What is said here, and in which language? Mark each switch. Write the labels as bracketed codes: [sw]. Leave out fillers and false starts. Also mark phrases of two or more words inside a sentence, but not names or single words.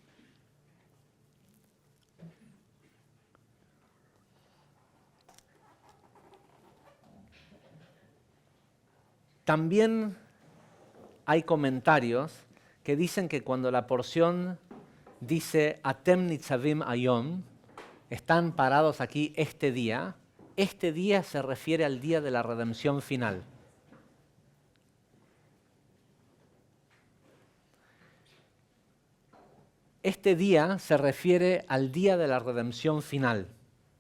[es] También hay comentarios que dicen que cuando la porción dice [he] אתם נצבים היום, [es] están parados aquí este día se refiere al día de la redención final. Este día se refiere al día de la redención final.